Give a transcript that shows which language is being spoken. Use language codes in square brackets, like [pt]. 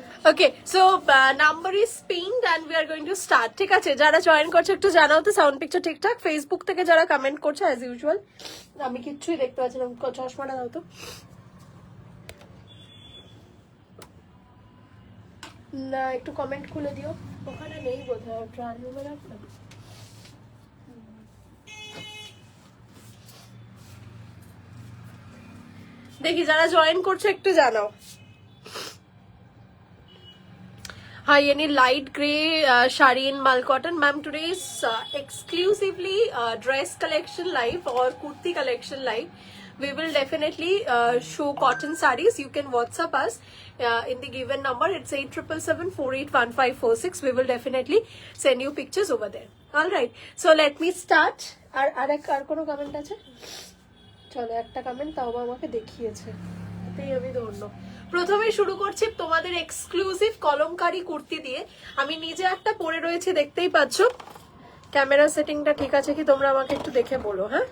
[en] Okay, so number is pinned and we are going to start. [bn] ঠিক আছে, যারা join করছে একটু জানাও তো সাউন্ড পিকচার ঠিকঠাক। ফেসবুক থেকে যারা কমেন্ট করছে [en] as usual, [bn] আমি কিচ্ছুই দেখতে পাচ্ছি না, চশমাটা দাও তো। না, একটু কমেন্ট খুলে দিও, ওখানে নেই বোধহয়। ট্রায়াল রুমে রাখ না। দেখি যারা জয়েন করছে একটু জানাও। [en] Hi, any light gray shari in mal cotton. Ma'am, today is exclusively dress collection live or kurti collection live. We will definitely show cotton sarees. You can WhatsApp us in the given number. It's 8777481546. We will definitely send you pictures over there. All right. So let me start. [bn] আর কোনো comment আছে? চলো একটা comment তাও আমাকে দেখিয়েছে, এটাই আমি ধন্য। প্রথমে শুরু করছি তোমাদের এক্সক্লুসিভ কলমকারী কুর্তি দিয়ে। আমি নিজে একটা পরে রয়েছে, দেখতেই পাচ্ছ। ক্যামেরা সেটিংটা ঠিক আছে কি তোমরা আমাকে একটু দেখে বলো।